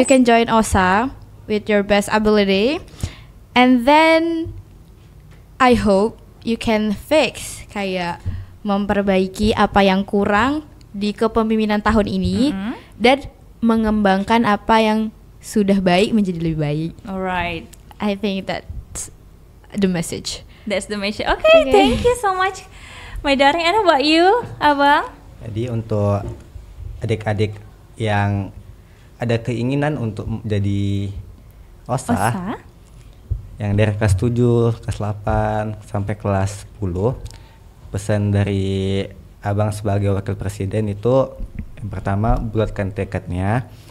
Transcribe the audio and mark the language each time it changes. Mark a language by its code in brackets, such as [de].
[en] you can join OSA with your best ability, and then I hope you can fix, [id] kayak memperbaiki apa yang kurang di kepemimpinan tahun ini dan mengembangkan apa yang sudah baik menjadi lebih baik. [en] Alright. I think that's the message. That's the message. Okay, thank you so much, my darling. And how about you, Abang? [id] Jadi untuk adik-adik yang ada keinginan untuk jadi OSA, yang dari kelas 7, kelas 8 sampai kelas 10, pesan dari Abang sebagai wakil presiden itu yang pertama bulatkan tekadnya,